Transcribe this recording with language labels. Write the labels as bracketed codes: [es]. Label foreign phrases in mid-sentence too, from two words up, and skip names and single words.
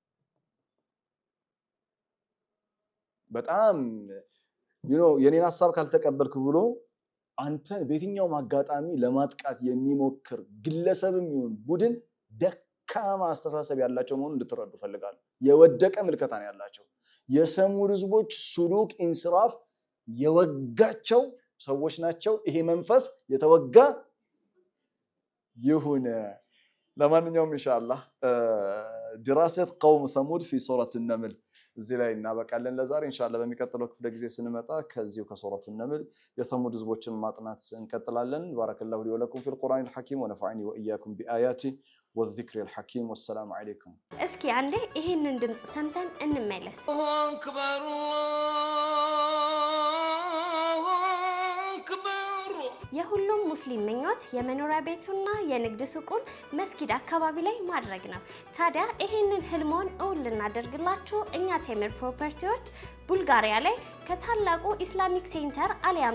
[am] በጣም የኔን ሐሳብ ካልተቀበልክ ብሎ አንተ በየትኛውም አጋጣሚ ለማጥቃት የሚሞክር ግለሰብም ይሁን ቡድን ደካማ አስተሳሰብ ያላቸው መሆኑን እንድትረዱ ፈልጋለሁ የወደቀ ምልከታ ነው ያላቸው የሰሙድ ህዝቦች [ar] سلوك انصراف [am] የወጋቸው ሰዎች ናቸው ይሄ መንፈስ የተወጋ ይሁን ለማንኛውም ኢንሻአላህ [ar] دراسة قوم ثمود في سورة النمل [am] እዚህ ላይ እናበቃለን ለዛሬ ኢንሻአላህ በሚቀጥለው ክፍለ ጊዜ ስንመጣ ከዚሁ ከሱረቱ النمل የثمود ህዝቦችን ማጥናት እንቀጥላለን [ar] بارك الله لي ولكم في القرآن الحكيم ونفعني وإياكم بآياته والذكر الحكيم والسلام عليكم [am] እስኪ አንዴ ይሄንን ድምጽ ሰምተን እንመለስ አክበር የሁሉም ሙስሊም ምኞት የመኖሪያ ቤቱና የንግድ ሱቁን መስጊድ አካባቢ ላይ ማድረግ ነው ታዲያ ይሄንን ህልሞን እውን ልናደርግላችሁ እኛ ቴምር ፕሮፐርቲዎች ቡልጋሪያ ላይ ከታላቁ ኢስላሚክ ሴንተር አሊያም